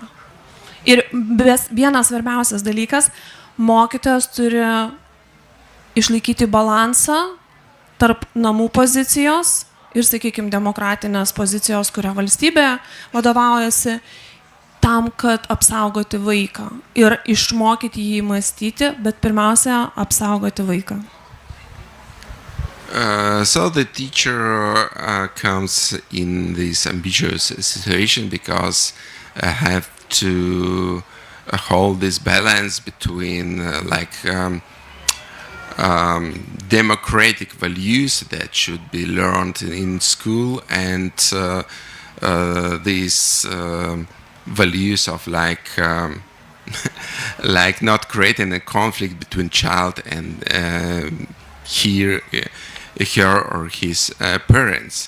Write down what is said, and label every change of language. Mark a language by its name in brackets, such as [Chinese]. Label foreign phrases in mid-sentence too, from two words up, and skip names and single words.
[Lithuanian] Ir vienas svarbiausias dalykas, mokytojas turi išlaikyti balansą tarp namų pozicijos ir, sakykime, demokratinės pozicijos, kuria valstybė vadovaujasi, tam, kad apsaugoti vaiką ir išmokyti jį mąstyti, bet pirmiausia, apsaugoti vaiką. [English] So the teacher comes in this ambiguous situation because have to hold this balance between democratic values that should be learned in school and these values of like not creating a conflict between child and her or his parents.